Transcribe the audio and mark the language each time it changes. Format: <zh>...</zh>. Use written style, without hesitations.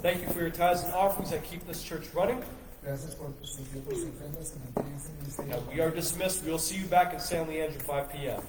<en>Thank you for your tithes and offerings that keep this church running.</en> <es>Gracias por tus ofrendas que mantienen este ministerio.</es> <en>We are dismissed. We'll see you back in San Leandro 5 p.m.</en>